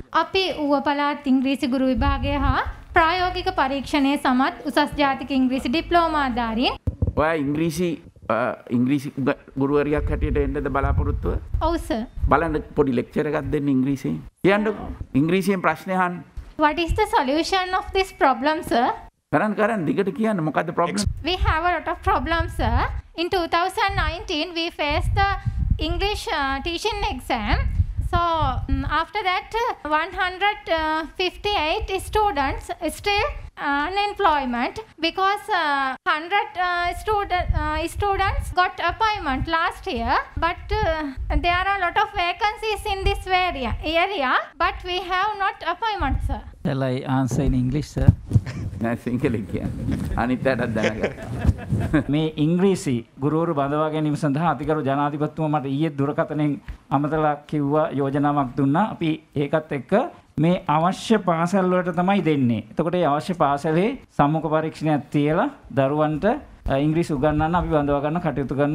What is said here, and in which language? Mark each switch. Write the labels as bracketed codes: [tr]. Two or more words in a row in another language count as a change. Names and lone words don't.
[si] අපි ඌව පළාත් ඉංග්‍රීසි ගුරු විභාගය හා ප්‍රායෝගික පරීක්ෂණයේ සමත් උසස් ජාතික ඉංග්‍රීසි ඩිප්ලෝමාධාරීන් ඔයා ඉංග්‍රීසි ගුරුවරියක් හැටියට එන්නද බලාපොරොත්තුව? ඔව් සර්. බලන්න පොඩි ලෙක්චර් එකක් දෙන්න ඉංග්‍රීසියෙන්. කියන්නකෝ. ඉංග්‍රීසියෙන් ප්‍රශ්න අහන්න. [en] What is the solution of this problem, sir? [si] කරන් දිගට කියන්න මොකද්ද problem? [en] We have a lot of problems, sir. In 2019, we faced the English teaching exam. So after that 158 students still unemployment because 100 students got appointment last year, but there are a lot of vacancies in this area, but we have not appointment, sir. Shall I answer in English, sir? [si] නෑ සිංහලෙන් කියන්නේ. අනිත්‍යයටත් දැනගන්න. මේ ඉංග්‍රීසි ගුරුවරු බඳවා ගැනීම සඳහා අතිගරු ජනාධිපතිතුමා මට ඊයේ දුරකථනයෙන් අමතලා කිව්වා යෝජනාවක් දුන්නා. අපි ඒකත් එක්ක මේ අවශ්‍ය පාසල් වලට තමයි දෙන්නේ. එතකොට මේ අවශ්‍ය පාසලේ සම්මුඛ පරීක්ෂණයක් තියලා දරුවන්ට ඉංග්‍රීසි උගන්වන්න අපි බඳවා ගන්න කටයුතු කරනවා.